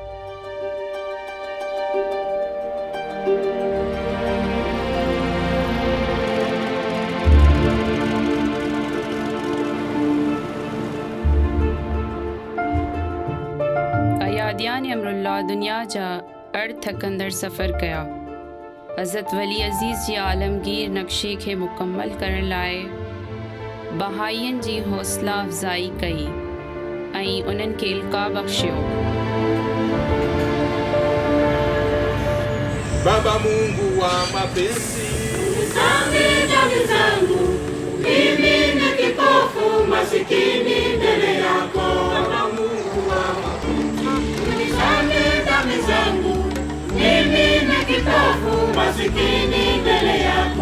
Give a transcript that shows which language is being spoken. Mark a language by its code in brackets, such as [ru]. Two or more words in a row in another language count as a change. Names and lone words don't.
[sd] اياديان امرالله دنيا جا ٿڪندڙ سفر ڪيا. حضرت ولي عزيز جي عالمگير نقشي کي مڪمل ڪرڻ لاءِ بهائين جي حوصله افزائي ڪئي ۽ انهن کي القا بخشيو. [sw] Baba Mungu wa mapenzi, Sami dhambi zangu, mimi ni kipofu masikini mbele yako. Baba Mungu wa mapenzi, Sami dhambi zangu, mimi ni kipofu masikini mbele yako.